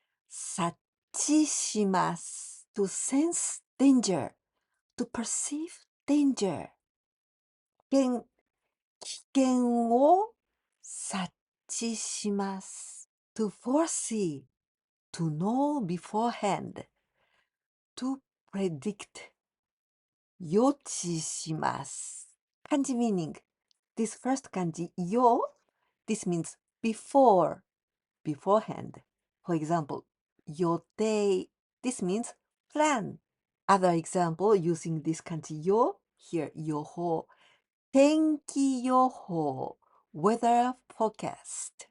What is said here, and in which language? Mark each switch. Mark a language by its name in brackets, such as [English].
[English] 察知します to sense danger, to perceive danger. [Japanese] 危険を察知します [English] to foresee, to know beforehand, to predict. 予知します Kanji meaning. This first kanji, よ this means before, beforehand. For example, 予定 this means plan. Other example using this kanji よ here 予報天気予報 weather forecast.